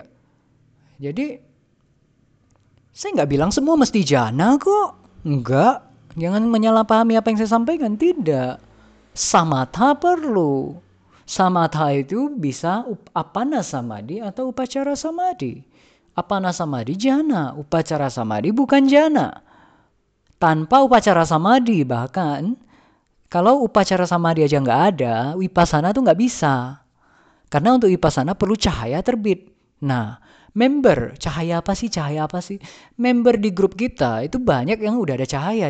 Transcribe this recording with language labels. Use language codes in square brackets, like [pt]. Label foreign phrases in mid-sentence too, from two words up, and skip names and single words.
[id] Jadi, saya enggak bilang semua mesti jhana kok. Enggak. Jangan menyalahpahami apa yang saya sampaikan. Tidak. Samatha perlu. Samatha itu bisa [pi] apana samadhi [id] atau [pi] upacara samadhi. Apana samadhi jhana. Upacara samadhi bukan jhana. [id] Tanpa [pi] upacara samadhi, [id] bahkan kalau [pi] upacara samadhi [id] aja nggak ada, vipassana tuh nggak bisa. Karena untuk vipassana perlu cahaya terbit. Nah, member, cahaya apa sih? Member di grup kita itu banyak yang udah ada cahaya.